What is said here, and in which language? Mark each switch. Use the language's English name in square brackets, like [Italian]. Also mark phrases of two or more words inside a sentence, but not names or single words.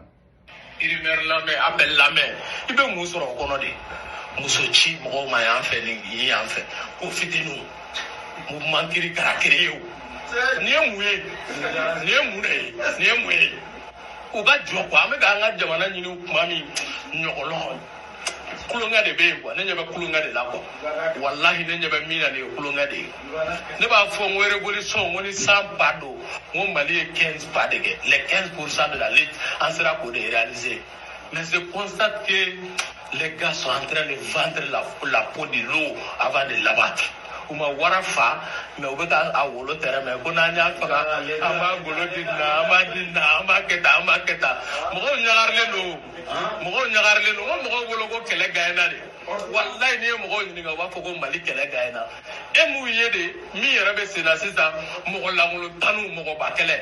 [Bambara] Rumeur lamɛn appel lamɛn i bɛ mun sɔrɔ o kɔnɔ de muso ci mɔgɔw ma yan fɛ ni yan fɛ ko fitininw mouvement kiri kara créé o nin ye mun ye nin ye mun de ye nin ye mun ye u ka jɔ quoi an bɛ k'an ka jamana ɲini kuma min ɲɔgɔnlɔn kulonkɛ de bɛ yen quoi ne ɲɛ bɛ kulonkɛ de la quoi walahi ne ɲɛ bɛ min na nin ye kulonkɛ de ye ne b'a fɔ n ko révolution ko ni san ba don n ko Mali ye 15 de kɛ [French] les 15% de la lutte [Bambara] an sera k'o de [French] réaliser mais je constate que les gars sont en train de vendre la peau de l'eau avant de l'abattre. [Bambara] U ma wara fa mais u bɛ ka a wolo tɛrɛ mais ko n'an y'a faga an b'a golo di nin na an b'a di nin na an b'a kɛ tan an b'a kɛ tan mɔgɔw ɲagarilen don mɔgɔw ɲagarilen don n ko mɔgɔw bolo ko kɛlɛ gagnera de walayi n'i ye mɔgɔw ɲininka u b'a fɔ ko Mali kɛlɛ gagnera e mun ye de min yɛrɛ bɛ sen na sisan mɔgɔ lankolon tanu mɔgɔba kɛlɛ